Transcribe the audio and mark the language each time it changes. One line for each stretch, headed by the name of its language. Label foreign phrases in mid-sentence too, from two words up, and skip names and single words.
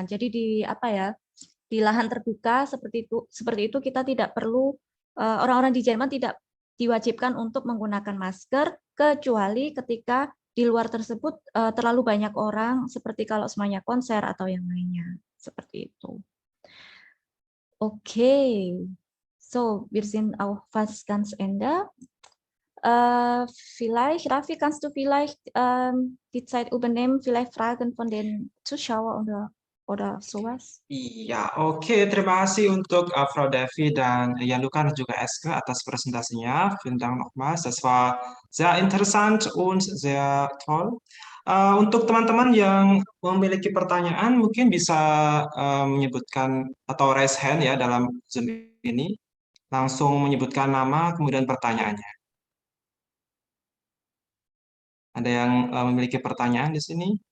Indonesian: Jadi di lahan terbuka seperti itu kita tidak perlu, orang-orang di Jerman tidak diwajibkan untuk menggunakan masker kecuali ketika di luar tersebut terlalu banyak orang, seperti kalau semuanya konser atau yang lainnya, seperti itu.
German: Okay, so wir sind auch fast ganz Ende. Vielleicht, Raffi, kannst du vielleicht die Zeit übernehmen, vielleicht Fragen von den Zuschauern oder sowas?
Indonesian: Iya, oke. Terima kasih untuk Frau Devi dan Gianluca dan juga Eske atas presentasinya.
German: Vielen Dank nochmals. Das war sehr interessant und sehr toll.
Indonesian: Untuk teman-teman yang memiliki pertanyaan, mungkin bisa menyebutkan atau
English: raise hand
Indonesian: ya dalam Zoom ini. Langsung menyebutkan nama, kemudian pertanyaannya. Ada yang memiliki pertanyaan di sini?